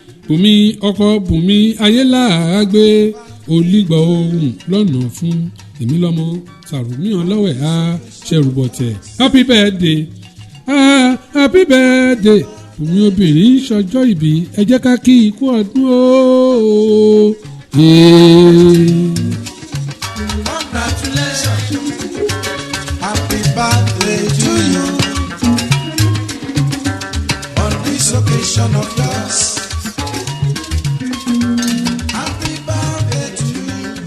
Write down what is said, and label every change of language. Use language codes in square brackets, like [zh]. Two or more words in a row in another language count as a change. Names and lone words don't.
[yo] Bùnmi ọkọ Bùnmi Ayélàágbé, olígbà ohun lọ́nà fún. Èmi lọ́mọ Sàrùmí Ọlọ́wẹ̀ á ṣẹrù bọ̀tẹ̀. [en] Happy birthday, ah, happy birthday. [yo] Bùnmi obìnrin ṣọjọ́ ìbí, ẹ jẹ́ ká kí ikú ọdún o. Ee. [en] Congratulations. Happy birthday to you. On this occasion of yours. Happy birthday to you.